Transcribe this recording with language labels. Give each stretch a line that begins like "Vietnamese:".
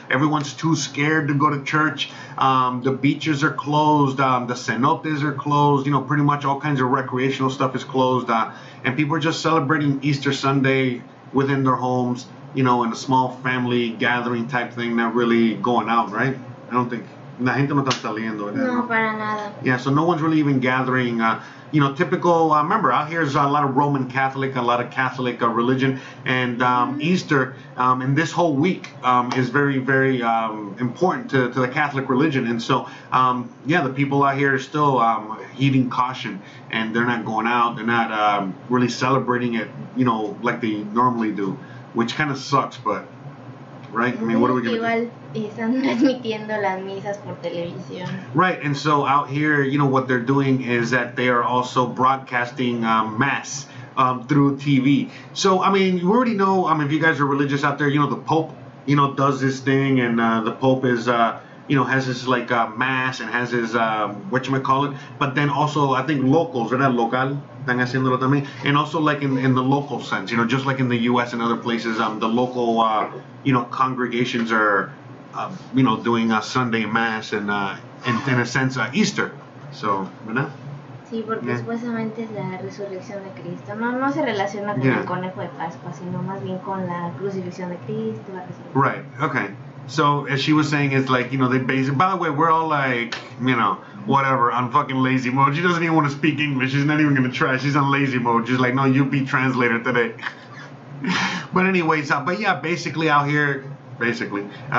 English: Everyone's too scared to go to church. The beaches are closed. The cenotes are closed. Pretty much all kinds of recreational stuff is closed. And people are just celebrating Easter Sunday within their homes, in a small family gathering type thing, not really going out, right? I don't think.
Spanish: La gente no está saliendo, ¿verdad? No, para nada.
English: Yeah, so no one's really even gathering typical. Remember, out here is a lot of Roman Catholic, a lot of Catholic religion, and Easter and this whole week is very, very important to the Catholic religion. And so, the people out here are still heeding caution, and they're not going out. They're not really celebrating it, like they normally do, which kind of sucks, but. Right? I mean, what are we going to do?
Spanish: Están transmitiendo las misas por televisión.
English: Right, and so out here, what they're doing is that they are also broadcasting Mass through TV. So, I mean, you already know, if you guys are religious out there, the Pope, does this thing, and the Pope is, has his, like, Mass, and has his, whatchamacallit, but then also, I think locals, ¿verdad? Local,
Spanish: están haciéndolo también,
English: and also, like, in the local sense, just like in the U.S. and other places, the local, congregations are, doing a Sunday Mass and, in a sense, Easter. So, ¿verdad?
Spanish: Sí, porque supuestamente es la resurrección de Cristo. No se relaciona con el conejo de Pascua, sino más bien con la crucifixión de Cristo, la resurrección.
English: Right, okay. So, as she was saying, it's like, they base it. By the way, we're all like, whatever, on fucking lazy mode. She doesn't even want to speak English. She's not even going to try. She's on lazy mode. She's like, no, you be translator today. But anyways, basically out here, they celebrate.